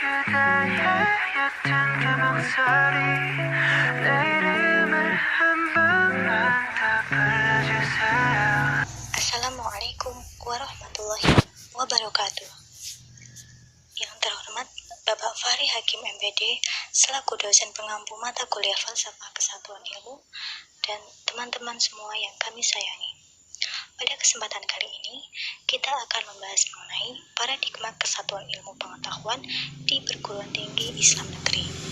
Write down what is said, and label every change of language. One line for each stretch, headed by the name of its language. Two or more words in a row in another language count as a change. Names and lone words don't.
Korean: 옅은 그 목소리 내 이름을 한 번만 더 불러주세요.
Arabic: السلام عليكم ورحمة الله وبركاته.
Indonesian: Yang terhormat Bapak Fahri Hakim MPD selaku dosen pengampu mata kuliah Falsafah Kesatuan Ilmu dan teman-teman semua yang kami sayangi. Pada kesempatan kali ini, kita akan membahas mengenai paradigma kesatuan ilmu pengetahuan di perguruan tinggi Islam negeri.